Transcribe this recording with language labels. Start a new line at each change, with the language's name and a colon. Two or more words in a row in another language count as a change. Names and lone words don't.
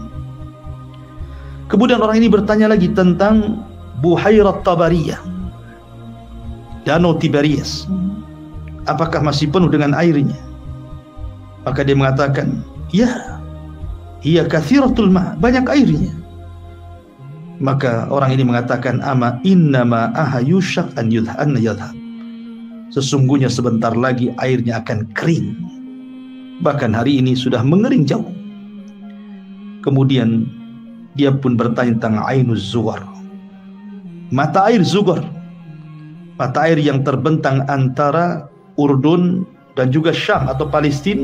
Indonesian: Kemudian orang ini bertanya lagi tentang Buhairat Tabariyah, Danau Tiberias. Apakah masih penuh dengan airnya? Maka dia mengatakan, ya, iya
Arabic: كثيرة الماء,
Indonesian: banyak airnya. Maka orang ini mengatakan,
Arabic: أما إنما يوشك أن يذهب.
Indonesian: Sesungguhnya sebentar lagi airnya akan kering. Bahkan hari ini sudah mengering jauh. Kemudian dia pun bertanya tentang Ainuz Zuwar. mata air Zughar, mata air yang terbentang antara Urdun dan juga Syam atau Palestina.